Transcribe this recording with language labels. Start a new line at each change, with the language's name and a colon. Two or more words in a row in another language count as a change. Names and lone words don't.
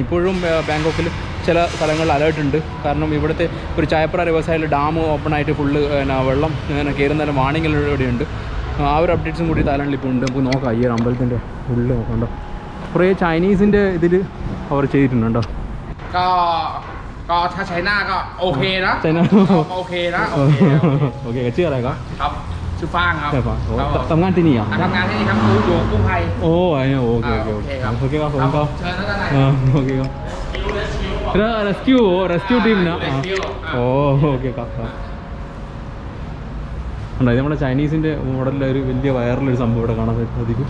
Malayalam: ഇപ്പോഴും ബാങ്കോക്കിൽ ചില സ്ഥലങ്ങളിൽ അലേർട്ട് ഉണ്ട്. കാരണം ഇവിടുത്തെ ഒരു ചായപ്ര
English: river side dam open
Malayalam: ആയിട്ട് ഫുള്ള് വെള്ളം കയറുന്നതിന് വാണിംഗ് ഇവിടെയുണ്ട്. ആ ഒരു അപ്ഡേറ്റ്സും കൂടി തായ്ലൻഡിൽ ഇപ്പോൾ ഉണ്ട്. നമുക്ക് നോക്കാം. ഈ ഒരു അമ്പലത്തിൻ്റെ ഉള്ളിൽ നോക്കണ്ടോ, കുറേ ചൈനീസിൻ്റെ ഇതിൽ അവർ ചെയ്തിട്ടുണ്ടോ.
Thai: China ก็โอเคนะ China โอเคนะ โอเคชื่ออะไรครับ ครับชื่อฟางครับ ทำงานที่นี่เหรอ ทำงานที่นี่ครับอยู่กู้ภัย โอ้ยโอเคโอเคครับโอเคครับผมก็ เชิญท่านนาย โอเคครับ
English: rescue team
Thai: นะ ഓ ഓക്കെ ครับ ഉണ്ടോ.
Malayalam: ഇത് നമ്മുടെ ചൈനീസിൻ്റെ മോഡലിലെ ഒരു വലിയ വയറിലൊരു സംഭവം ഇവിടെ കാണാൻ സാധിക്കും.